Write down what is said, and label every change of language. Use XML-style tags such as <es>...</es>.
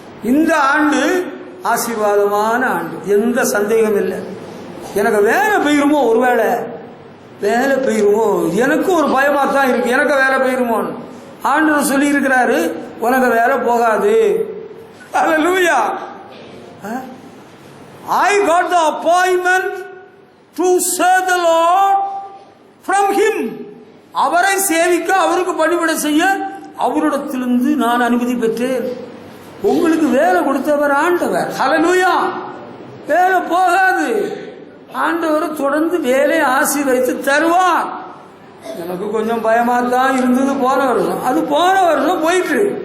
<ta>இந்த ஆண்டு ஆசீர்வாதமான ஆண்டு, எந்த சந்தேகம் இல்லை. எனக்கு வேலை பெய்யுமோ, ஒருவேளை வேலை பெய்யுமோ எனக்கு ஒரு பயமா தான் இருக்கு, எனக்கு வேலை பெய்யுமோன்னு. ஆண்டவர் சொல்லி இருக்கிறாரு, உனக்கு வேலை போகாது. ஹல்லேலூயா.</ta> <en>I got the appointment to serve the Lord from him.</en> <ta>அவரை சேவிக்க, அவருக்கு பணிவிடை செய்ய அவரிடத்திலிருந்து நான் அனுமதி பெற்றேன். உங்களுக்கு வேலை கொடுத்தவர் ஆண்டவர். ஹல்லேலூயா. வேலை போகாது, ஆண்டவர் தொடர்ந்து வேலையை ஆசீர்வதித்து தருவார். எனக்கு கொஞ்சம் பயமா தான் இருந்தது போன வருஷம், அது போன வருஷம் போயிட்டு.</ta>